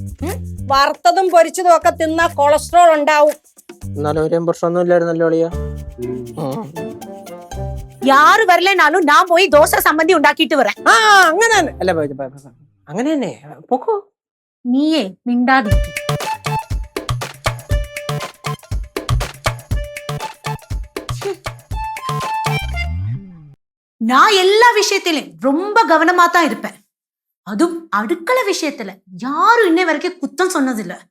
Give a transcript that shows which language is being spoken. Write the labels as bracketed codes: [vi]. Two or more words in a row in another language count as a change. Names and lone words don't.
[ml] വറുത്തതും പൊരിച്ചതും ഒക്കെ തിന്നാ കൊളസ്ട്രോൾ ഉണ്ടാവും. എന്നാലും ഒരു പ്രശ്നമൊന്നും ഇല്ലായിരുന്നല്ലോ അളിയാ. [ta] யாரு வரலேனாலும் [ml] ഞാൻ പോയി ദോശ സമ്മന്തി ഉണ്ടാക്കിയിട്ട് വരാം. അങ്ങനെ അല്ല, അങ്ങനെ തന്നെ പൊക്കോ. നീയേ മിണ്ടാതിരിക്കും. [ta] நான் எல்லா விஷயத்திலும் ரொம்ப கவனமா தான் இருப்பேன். அதுவும் அடுக்கள விஷயத்துல யாரும் இன்னை வரைக்கும் குத்தம் சொன்னதில்ல.